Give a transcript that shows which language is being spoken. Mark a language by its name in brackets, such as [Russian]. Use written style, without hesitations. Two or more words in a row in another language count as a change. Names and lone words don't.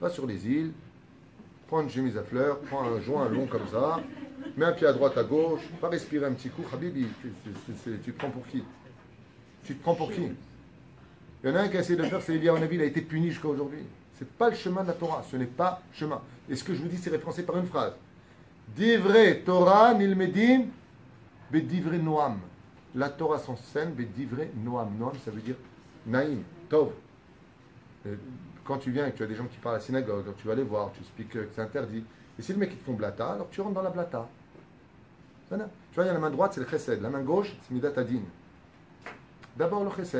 [French] Va sur les îles, prends une chemise à fleurs, prends un joint long comme ça, mets un pied à droite, à gauche, va respirer un petit coup. Habibi, tu te prends pour qui? Tu te prends pour qui? Il y en a un qui a essayé de le faire, c'est Eliyahu Navi, il a été puni jusqu'à aujourd'hui. Ce n'est pas le chemin de la Torah, ce n'est pas le chemin. Et ce que je vous dis, c'est référencé par une phrase. [Hebrew] דברי תורה נלמדים בדברי נועם. [French] La Torah s'enseigne [Hebrew] בדברי נועם. [French] Noam, ça veut dire [Hebrew] נעים, טוב. [French] Quand tu viens et que tu as des gens qui parlent à la synagogue, alors tu vas les voir, tu expliques que c'est interdit. Et si le mec il te font blata, alors tu rentres dans la blata. Tu vois, il y a la main droite, c'est le chesed. La main gauche, c'est [Hebrew] מידת הדין. [French] D'abord le chesed.